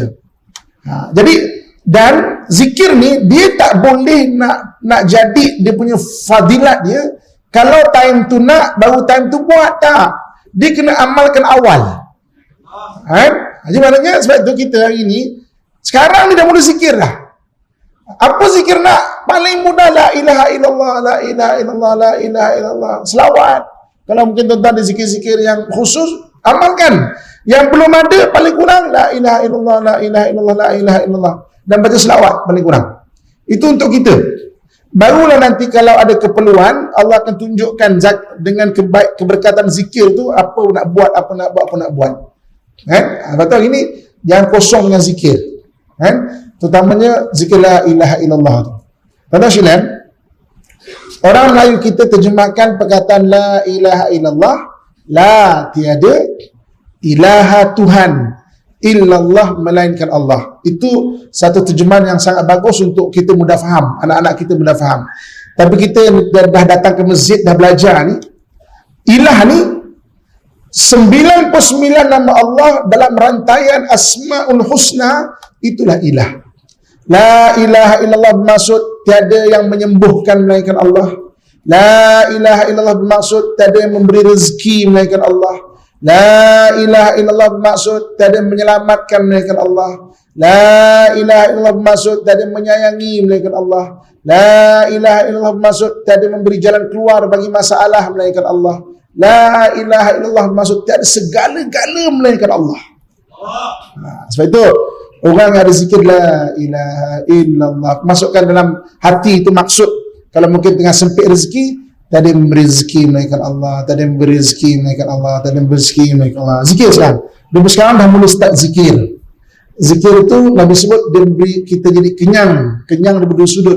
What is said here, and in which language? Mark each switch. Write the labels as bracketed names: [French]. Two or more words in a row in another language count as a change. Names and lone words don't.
[Malay] Jadi dan zikir ni dia tak boleh nak jadi dia punya fadilat dia kalau time tu nak baru time tu buat, tak. Dia kena amalkan awal. Jadi maknanya sebab tu kita hari ni sekarang ni dah mula zikir dah. Apa zikir nak? Paling mudah [Arabic] لا إله إلا الله، لا إله إلا الله، لا إله إلا الله. [Malay] Selawat. Kalau mungkin tuan-tuan ada zikir-zikir yang khusus, amalkan. Yang belum ada paling kurang [Arabic] لا إله إلا الله، لا إله إلا الله، لا إله إلا الله, [Malay] dan baca selawat paling kurang. Itu untuk kita. Barulah nanti kalau ada keperluan, Allah akan tunjukkan dengan keberkatan zikir tu apa nak buat, apa nak buat. Betul ini jangan kosong dengan zikir. Terutamanya zikir [Arabic] لا إله إلا الله [Malay] tu. Tuan-tuan sekalian, orang Melayu kita terjemahkan perkataan [Arabic] لا إله إلا الله, [Malay] la tiada ilaha Tuhan illallah melainkan Allah. Itu satu terjemahan yang sangat bagus untuk kita mudah faham, anak-anak kita mudah faham. Tapi kita dah datang ke masjid, dah belajar ni, ilah ni 99 nama Allah dalam rantaian Asmaul Husna, itulah ilah. [Arabic] لا إله إلا الله [Malay] bermaksud tiada yang menyembuhkan melainkan Allah. [Arabic] لا إله إلا الله [Malay] bermaksud tiada yang memberi rezeki melainkan Allah. [Arabic] لا إله إلا الله [Malay] bermaksud tiada yang menyelamatkan melainkan Allah. [Arabic] لا إله إلا الله [Malay] bermaksud tiada yang menyayangi melainkan Allah. [Arabic] لا إله إلا الله [Malay] bermaksud tiada yang memberi jalan keluar bagi masalah melainkan Allah. [Arabic] لا إله إلا الله [Malay] bermaksud tiada segala-gala melainkan Allah. Sebab itu orang yang ada zikir [Arabic] لا إله إلا الله, [Malay] masukkan dalam hati itu maksud. Kalau mungkin tengah sempit rezeki, tak ada yang memberi rezeki melainkan Allah, tak ada yang memberi rezeki melainkan Allah, tak ada yang memberi rezeki melainkan Allah. Zikir sekarang. Dia sekarang dah mula start zikir. Zikir itu Nabi sebut dia beri kita jadi kenyang di berdua sudut.